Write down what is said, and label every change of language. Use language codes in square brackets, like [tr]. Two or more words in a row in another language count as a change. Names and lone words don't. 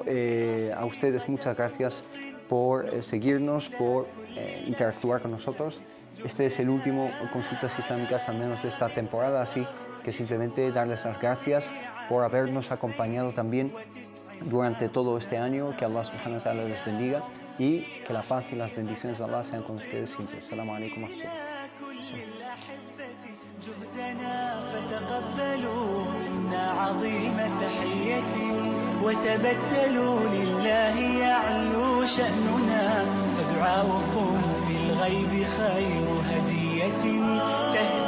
[es] A ustedes muchas gracias por seguirnos, por interactuar con nosotros. Este es el último Consultas Islámicas, al menos de esta temporada, así que simplemente darles las gracias por habernos acompañado también durante todo este año. Que Allah [ar] سبحانه وتعالى [es] les bendiga y que la paz y las bendiciones de Allah sean con ustedes siempre. [ar] السلام عليكم و جهدنا فتقبلوا منا عظيم تحية وتبتلوا لله يعلو شأننا فدعاؤكم في الغيب خير هدية